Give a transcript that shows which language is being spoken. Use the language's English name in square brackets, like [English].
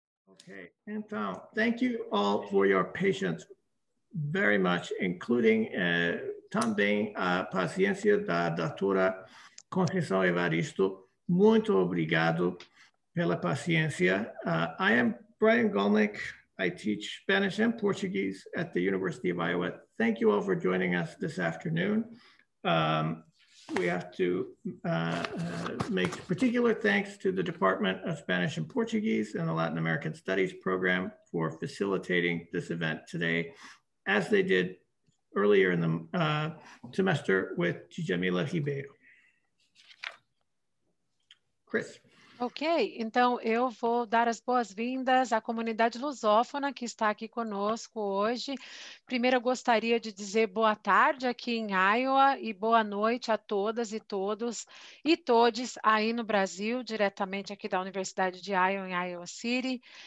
[English] Okay, então, thank you all for your patience very much, including [Portuguese] também a paciência da doutora Conceição Evaristo. Muito obrigado pela paciência. [English] I am Brian Golnick. I teach Spanish and Portuguese at the University of Iowa. Thank you all for joining us this afternoon. We have to make particular thanks to the Department of Spanish and Portuguese and the Latin American Studies program for facilitating this event today, as they did earlier in the semester with Djamila Ribeiro. Chris. [Portuguese] Ok, então eu vou dar as boas-vindas à comunidade lusófona que está aqui conosco hoje. Primeiro eu gostaria de dizer boa tarde aqui em Iowa e boa noite a todas e todos e todes aí no Brasil, diretamente aqui da Universidade de Iowa, em Iowa City.